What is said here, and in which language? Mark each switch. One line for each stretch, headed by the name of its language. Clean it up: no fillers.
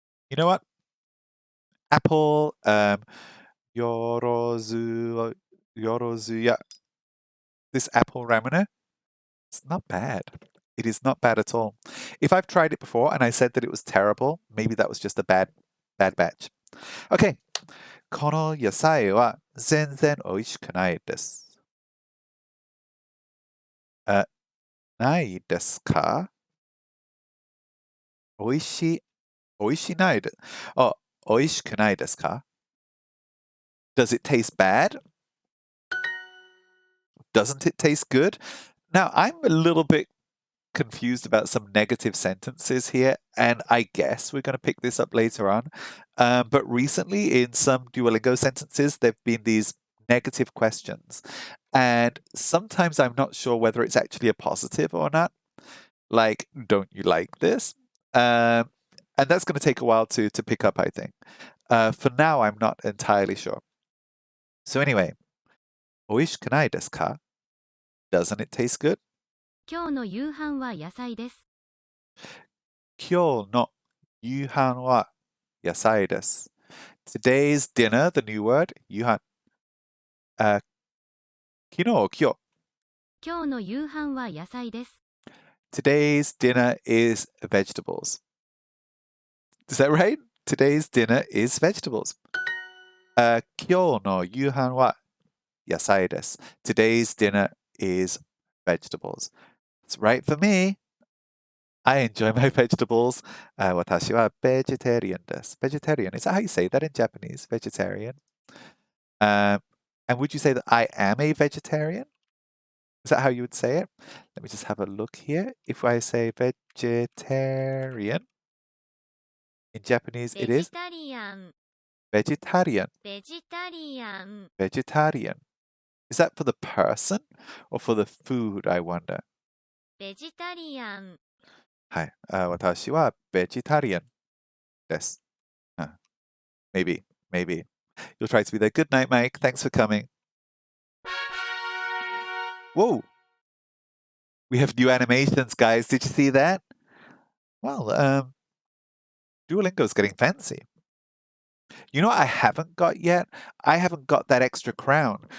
English: You know what? Apple, Yorozu, Yorozuya. This apple ramune, it's not bad. It is not bad at all. If I've tried it before and I said that it was terrible, maybe that was just a bad batch. Okay.
Japanese: この野菜は全然美味しくないです。ないですか？美味しないで。Oh, 美味しくないですか？
English: Does it taste bad? Doesn't it taste good? Now, I'm a little bit confused about some negative sentences here, and I guess we're going to pick this up later on. But recently, in some Duolingo sentences, there have been these negative questions, and sometimes I'm not sure whether it's actually a positive or not. Like, don't you like this? And that's going to take a while to pick up, I think. For now, I'm not entirely sure. So anyway,
Japanese: 美味しくないですか?
English: Doesn't it taste good?
Japanese: 今日の夕飯は野菜です。今日の夕飯は野菜です。
English: Today's dinner, the new word,
Japanese: 夕飯。昨日、今日。今日の夕飯は野菜です。
English: Today's dinner is vegetables. Is that right? Today's dinner is vegetables.
Japanese: 今日の夕飯は野菜です。
English: Today's dinner is vegetables. That's right for me. I enjoy my vegetables.
Japanese: 私は vegetarian です。
English: Vegetarian. Is that how you say that in Japanese? Vegetarian. And would you say that I am a vegetarian? Is that how you would say it? Let me just have a look here. If I say vegetarian, in Japanese it is
Japanese: ベジタリアン、
English: vegetarian.
Japanese: ベジタリアン、
English: Vegetarian. Is that for the person or for the food, I wonder?
Japanese: ベジタリアン。はい。私は vegetarian です。
English: Maybe. You'll try to be there. Good night, Mike. Thanks for coming. Whoa. We have new animations, guys. Did you see that? Well, Duolingo's getting fancy. You know what I haven't got yet? I haven't got that extra crown.